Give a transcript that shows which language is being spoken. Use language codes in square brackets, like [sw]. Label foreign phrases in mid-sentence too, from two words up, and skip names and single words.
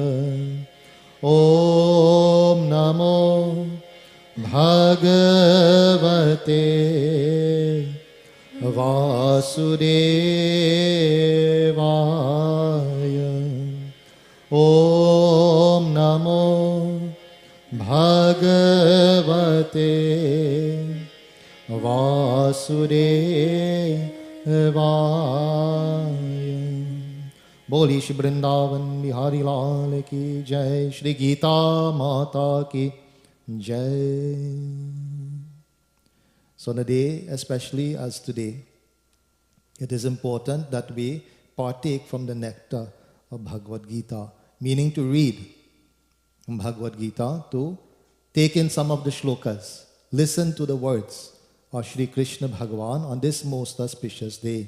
[sa] ॐ नमो भगवते वासुदेवाय। ॐ नमो भगवते वासुदेवाय। [hi] बोली श्री वृंदावन बिहारी लाल की जय, श्री गीता माता की जय। [en] So on a day especially as today, it is important that we partake from the nectar of Bhagavad Gita, meaning to read Bhagavad Gita, to take in some of the shlokas, listen to the words of Shri Krishna Bhagavan on this most auspicious day.